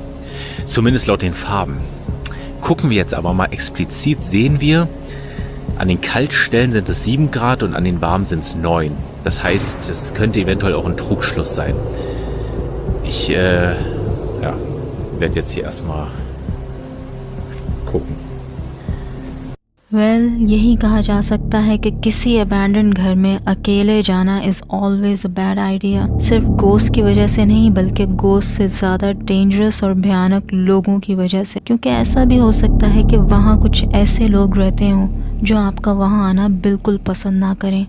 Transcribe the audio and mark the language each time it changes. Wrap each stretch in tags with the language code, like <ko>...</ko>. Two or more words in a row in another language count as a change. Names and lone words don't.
<de>Zumindest laut den Farben. Gucken wir jetzt aber mal explizit, sehen wir An den Kaltstellen sind es 7 Grad und an den warmen sind es 9. Das heißt, es könnte eventuell auch ein Trugschluss sein. Ich werde jetzt hier erstmal gucken.</de> <hi>यही कहा जा सकता है कि किसी अबैंडन घर में अकेले जाना</hi> <en>is always a bad idea.</en> <hi>सिर्फ गोस्ट की वजह से नहीं, बल्कि गोस्ट से ज़्यादा डेंजरस और भयानक लोगों की वजह से, क्योंकि ऐसा भी हो सकता है कि वहाँ कुछ ऐसे लोग रहते हों जो आपका वहाँ आना बिल्कुल पसंद ना करें।</hi>